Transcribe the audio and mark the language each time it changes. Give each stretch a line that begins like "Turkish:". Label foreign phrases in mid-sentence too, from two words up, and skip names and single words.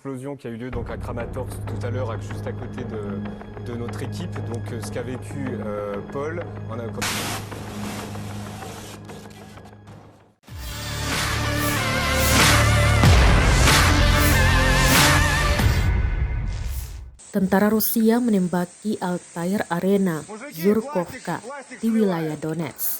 French: l'explosion qui a eu lieu donc à Kramatorsk tout à l'heure, juste à côté de notre équipe. Donc ce qu'a vécu Paul, on a...
Indonesian: Tentara Rusia menembaki Altair Arena Zhurkovka di wilayah Donetsk.